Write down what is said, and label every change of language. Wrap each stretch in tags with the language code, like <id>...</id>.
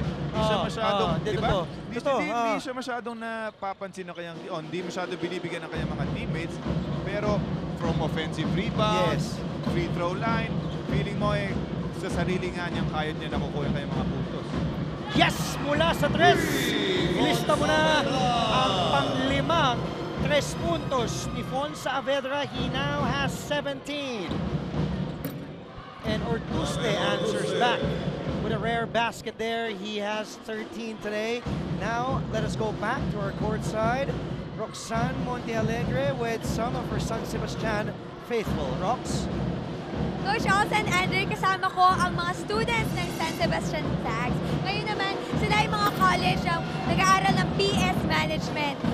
<tl>Hindi siya masyadong, di ba? Hindi siya masyadong napapansin na kanyang, hindi masyadong binibigyan ng kanyang mga teammates.</tl> <en>Pero from offensive rebound, free throw line, feeling mo</en> <tl>sa sarili nga niyang kaya niya nakukuha kayong mga puntos. Yes! Mula sa 3. Ilista mo na ang panglimang 3 puntos ni Fon Saavedra.</tl> <en>He now has 17. And Ortuste answers back with a rare basket there. He has 13 today. Now, let us go back to our court side. Roxanne Montealegre with some of her San Sebastian faithful. Rox?</en> <tl>Coach Olsen, Andre, kasama ko ang mga students ng San Sebastian Tags. Ngayon naman, sila yung mga college na nag-aaral ng PS Management.</tl>